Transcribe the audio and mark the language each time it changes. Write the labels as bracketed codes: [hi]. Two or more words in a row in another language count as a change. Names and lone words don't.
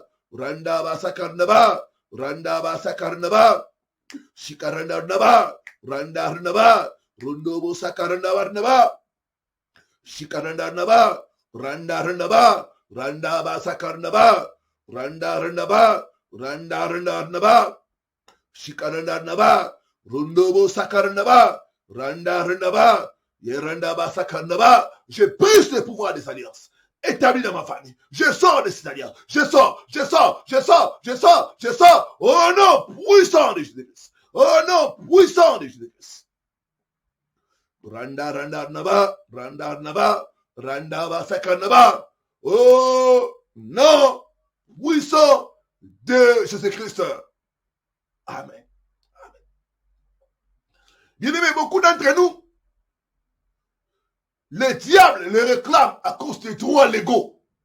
[fr] randa va sakanaba, randa va sakanaba, shikaranda randa, randa randa, rundo bo sakaranda randa, shikaranda randa, randa randa, randa va sakanaba, randa randa, randa randa randa, shikaranda randa, rundo bo sakaranda, randa randa, yeranda ba sakaranda. Je brise le pouvoir des alliances établi dans ma famille. Je sors de ces alliances. Je sors, je sors, je sors, je sors, je sors. Oh non, puissant de Jésus-Christ. Oh non, puissant de Jésus-Christ. Randa randa naba, randa naba, randa ba sakaranda. Oh non, puissant de Jésus-Christ. Amen. Amen. Bien aimé, beaucoup d'entre nous, le diable le réclame à cause des droits légaux.